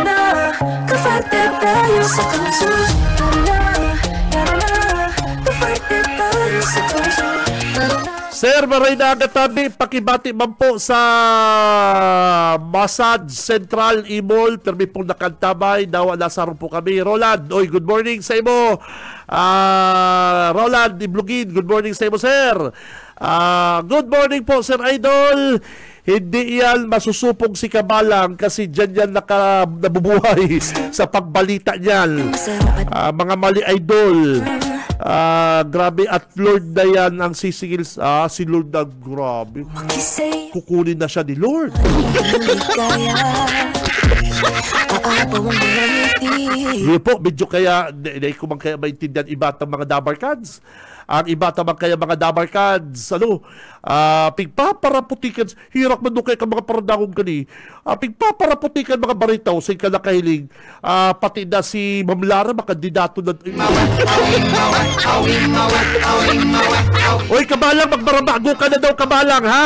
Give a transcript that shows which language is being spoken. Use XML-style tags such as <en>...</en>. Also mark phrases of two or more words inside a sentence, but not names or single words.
<bik>Sir, maray na agatabi, pakibati man po sa Masad Central Imol, permi pong nakantabay, dawa nasarong po kami. Roland, oy,</bik> <en>good morning</en> <bik>sa imo. Roland Iblugin,</bik> <en>good morning</en> <bik>sa imo, sir.</bik> <en>Good morning po, Sir Idol.</en> <tl>Hindi yan masusupong si Kabalang kasi dyan yan nabubuhay sa pagbalita niyan. Mga mali idol. Grabe, at Lord na yan ang sisingil. Si Lord na, grabe. Kukunin na siya ni Lord. Hindi po, medyo kaya, hindi ko man kaya maintindihan iba at mga dabarkads.</tl> <bik>Ang iba tamang kaya mga dabarkads, pigpaparaputikan, hirak man doon kaya ka mga paradangong kani, pigpaparaputikan mga baritaw sa ka nakahiling, pati na si Ma'am Lara, makandidato na. Oy, Kabalang, magbarabago ka na daw, Kabalang, ha?</bik>